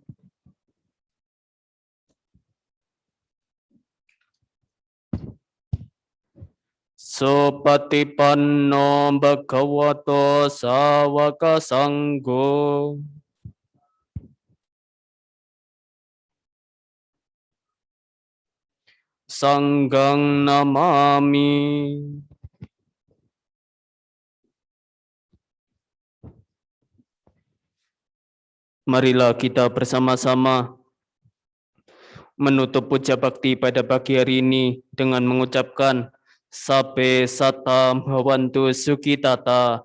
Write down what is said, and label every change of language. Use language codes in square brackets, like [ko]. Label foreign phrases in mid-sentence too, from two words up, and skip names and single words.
[pi] Supatipanno bhagavato sawaka sanggo. Sanggang namami. [id] Marilah kita bersama-sama menutup puja bakti pada pagi hari ini dengan mengucapkan [pi] Sabbe Sata Bhavantu Sukhitata.